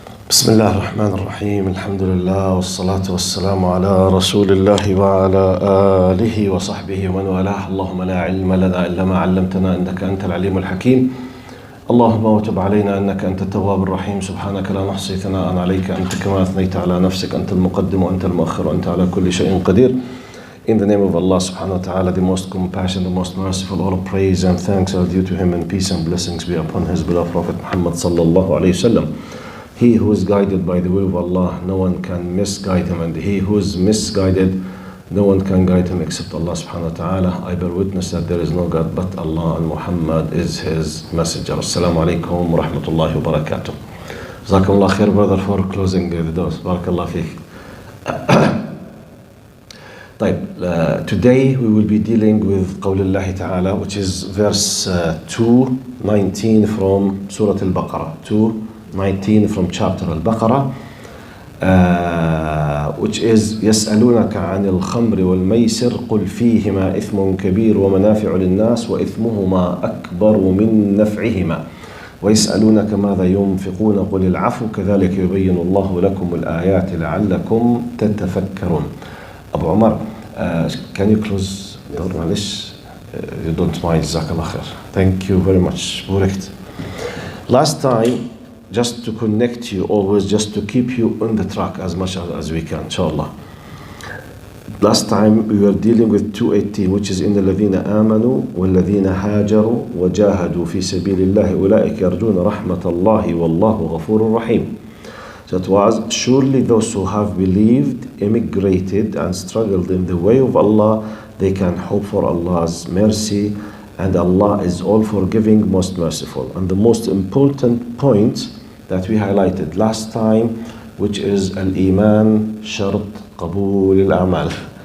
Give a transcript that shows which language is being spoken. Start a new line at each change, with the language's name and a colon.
Arabic: بسم الله الرحمن الرحيم الحمد لله والصلاة والسلام على رسول الله وعلى آله وصحبه ومن والاه. اللهم لا علم لنا إلا ما علمتنا إنك أنت العليم الحكيم. اللهم وتب علينا إنك أنت التواب الرحيم. سبحانك لا نحصي ثناء عليك أنت كما أثنيت على نفسك. أنت المقدم وأنت المؤخر وأنت على كل شيء قدير.
English: In the name of Allah subhanahu wa ta'ala, the most compassionate, the most merciful, all praise and thanks are due to him, and peace and blessings be upon his beloved Prophet Muhammad sallallahu alayhi wasallam. He who is guided by the will of Allah, no one can misguide him, and he who is misguided, no one can guide him except Allah subhanahu wa ta'ala. I bear witness that there is no God but Allah, and Muhammad is his messenger. Assalamu alaikum wa rahmatullahi wa barakatuh. Jazakumullah khair, brother, for closing the doors. Barakallah feek. Today we will be dealing with قول الله تعالى, which is
Arabic: verse 219 from Surah al-Baqarah, 219 from chapter al-Baqarah, which is يسألونك عن الخمر والميسر قل فيهما إثم كبير ومنافع للناس وإثمهما أكبر من نفعهما ويسألونك ماذا ينفقون قل العفو كذلك يبين الله لكم الآيات لعلكم تتفكرون.
English: Abu Umar, can you close the door,
Arabic: معلش?
English: You don't mind, Jazakallah khair. Thank you very much. Correct. Last time, just to connect you always, just to keep you on the track as much as we can, inshallah. Last time we were dealing with 218, which is
Arabic: in الذين آمنوا والذين هاجروا وجاهدوا في سبيل الله أولئك يرجون رحمة الله والله غفور رحيم.
English: So it was, surely those who have believed, immigrated and struggled in the way of Allah, they can hope for Allah's mercy, and Allah is all forgiving, most merciful. And the most important point that we highlighted last time, which is al-iman shart qabul al-a'mal.